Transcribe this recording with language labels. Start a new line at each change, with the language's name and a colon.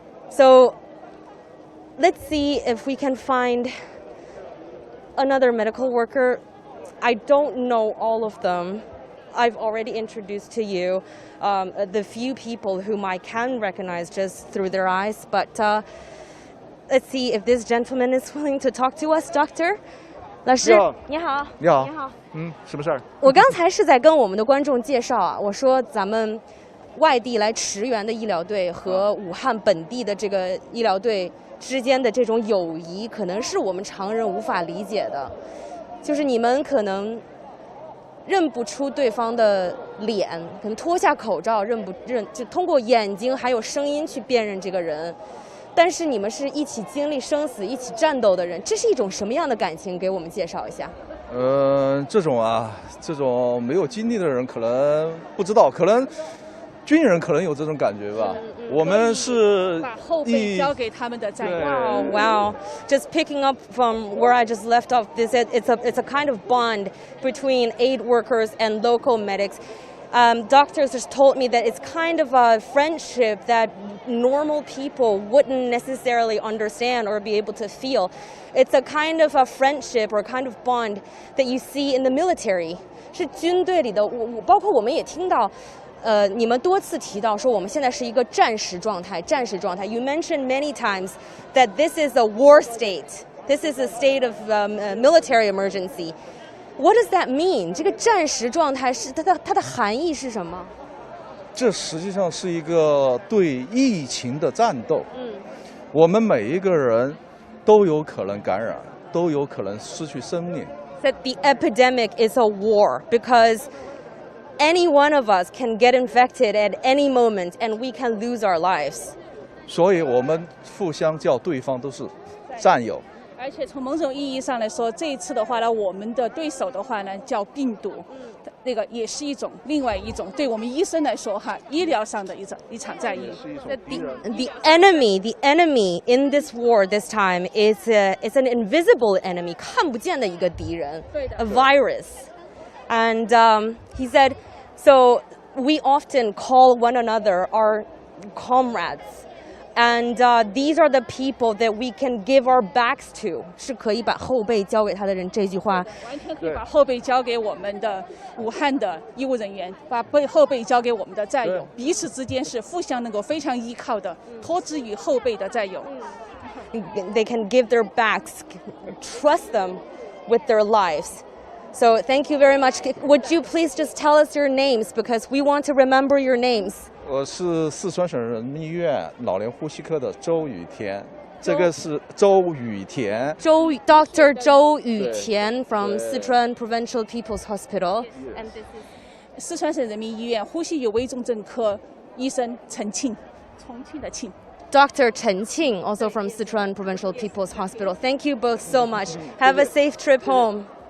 English: So let's see if we can find another medical worker. I don't know all of them. I've already introduced to you the few people whom I can recognize just through their eyes. But let's see if this gentleman is willing to talk to us.
Chinese: Doctor? 老师，你好。你好。你好。什么事儿？我刚才是在跟我们的观众介绍啊，我说咱们外地来驰援的医疗队和武汉本地的这个医疗队之间的这种友谊，可能是我们常人无法理解的。就是你们可能认不出对方的脸，可能脱下口罩就通过眼睛还有声音去辨认这个人。但是你们是一起经历生死、一起战斗的人，这是一种什么样的感情？给我们介绍一下。这种没有经历的人可能不知道，可能军人可能有这种感觉吧。我们是把后背交给他们的战友。
English: Wow. Just picking up from where I just left off, it's a kind of bond between aid workers and local medics. Doctors just told me that it's kind of a friendship that normal people wouldn't necessarily understand or be able to feel. It's a kind of a friendship or a kind of bond that you see in the military.
Chinese: 是军队里的，包括我们也听到，你们多次提到说我们现在是一个战时状态。
English: You mentioned many times that this is a war state. This is a state of military emergency. What does that mean?
Chinese: 这个战时状态是它的含义是什么？这实际上是一个对疫情的战斗。我们每一个人都有可能感染，都有可能失去生命。
English: That the epidemic is a war because any one of us can get infected at any moment and we can lose our lives.
Chinese: 所以我们互相叫对方都是战友。而且从某种意义上来说，这一次的话呢，我们的对手的话呢叫病毒，那个也是另外一种对我们医生来说哈，医疗上的一场战役。
English: The enemy in this war this time is an invisible enemy,
Chinese: 看不见的一个敌人
English: a virus. And he said, so we often call one another our comrades. And these are the people that we can give our backs to.
Chinese: 是可以把后背交给他的人，这句话完全可以把后背交给我们的武汉的医务人员，把后背交给我们的战友，彼此之间是互相能够非常依靠的，托之于后辈的战友。
English: They can give their backs, trust them with their lives. So thank you very much. Would you please just tell us your names because we want to remember your names.
Chinese: 我是四川省人民医院老年呼吸科的周雨田，这个是周雨田。
English: Dr. 周雨田 from Sichuan Provincial People's Hospital. And this is
Chinese: 四川省人民医院呼吸与危重症科医生陈庆，重庆的庆。
English: Dr. Chen Qing, also from Sichuan Provincial People's Hospital. Thank you both so much. Have a safe trip home.